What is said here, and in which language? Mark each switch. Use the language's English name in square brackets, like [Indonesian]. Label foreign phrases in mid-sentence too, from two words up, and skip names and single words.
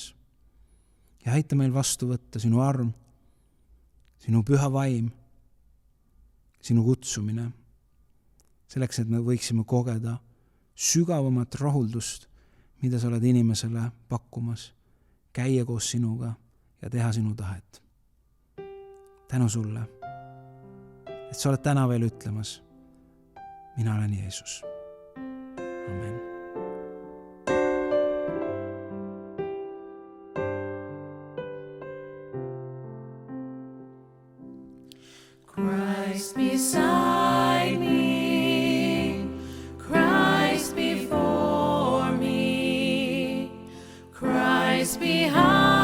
[Estonian] Ja aita meil vastu võtta sinu arm, sinu püha vaim, sinu kutsumine, selleks, et me võiksime kogeda sügavamat rahuldust, mida sa oled inimesele pakkumas, käia koos sinuga ja teha sinu tahet. Tänu sulle, et sa oled täna veel ütlemas, mina olen Jeesus. Amen. [English] Christ beside me, Christ before me, Christ behind